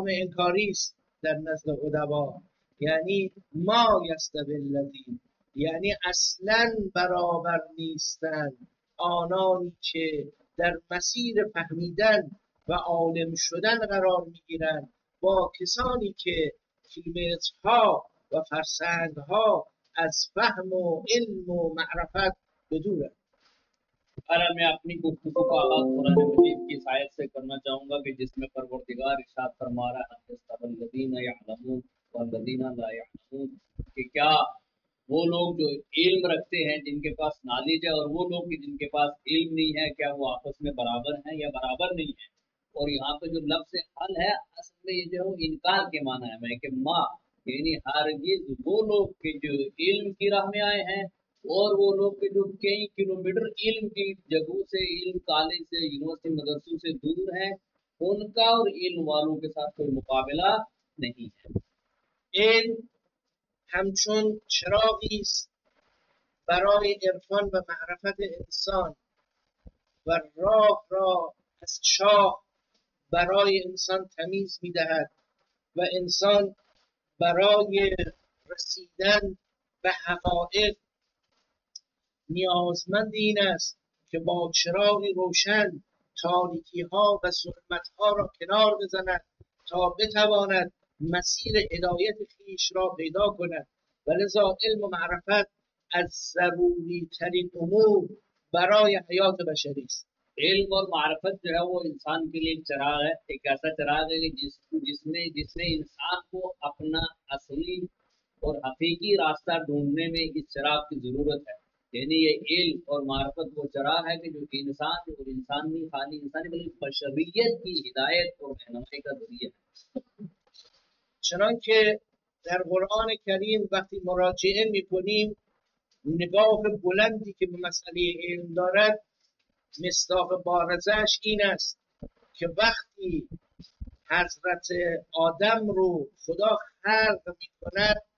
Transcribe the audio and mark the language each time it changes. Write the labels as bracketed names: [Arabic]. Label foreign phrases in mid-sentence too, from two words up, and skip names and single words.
[Persian] انکاری است در نزد ادبا، یعنی [Arabic] ما یستوی الذین، [Persian] یعنی اصلا برابر نیستند آنانی که در مسیر فهمیدن و عالم شدن قرار میگیرند با کسانی که کیلومترها و فرسنگها از فهم و علم و معرفت بدورند. [Urdu] میں اپنی گفتگو کا آغاز قرآن مجید کی اس آیت سے کرنا چاہوں گا کہ جس میں پروردگار ارشاد فرما رہا ہے [Arabic] يستوي الذين يعلمون والذين لا يعلمون, [Urdu] کہ کیا وہ لوگ جو علم رکھتے ہیں، جن کے پاس نالج ہے، اور وہ لوگ جن کے پاس علم نہیں ہے، کیا وہ آپس میں برابر ہیں یا برابر نہیں ہے. اور یہاں پہ جو لفظ ہل ہے اصل میں یہ جو انکار کے معنی ہے میں کہ ماں، یعنی ہرگز وہ لوگ کہ جو علم کی راہ میں آئے ہیں اور وہ لوگ کہ جو کئی کلومیٹر علم کی جگہوں سے، علم کالج سے، یونیورسٹی مدرسوں سے دور ہیں، ان کا اور علم والوں کے ساتھ کوئی مقابلہ نہیں ہے. [Persian] علم همچون چراغی است برای عرفان و معرفت انسان و راه را از چاه برای انسان تمیز می‌دهد و انسان برای رسیدن به حقایق نیازمند این است که با چراغی روشن تاریکی‌ها و ظلمت‌ها را کنار بزند تا بتواند مسیر هدایت خویش را پیدا کند. و لذا علم و معرفت از ضروری ترین امور برای حیات بشری است. [Urdu] علم اور معرفت جو ہے وہ انسان کے لیے ایک چراغ ہے، ایک ایسا چراغ ہے کہ جس نے انسان کو اپنا اصلی اور حقیقی راستہ ڈھونڈنے میں اس چراغ کی ضرورت ہے. یعنی یہ علم اور معرفت وہ چراغ ہے کہ جو انسان اور انسان نہیں، خالی انسان بلکہ بشریت کی ہدایت اور رہنمائی کا ذریعہ ہے. [Persian] چنانکه در قرآن کریم وقتی مراجعه می‌کنیم نگاه بلندی که به مسئله علم دارد، مصداق بارزش این است که وقتی حضرت آدم رو خدا خلق می‌کند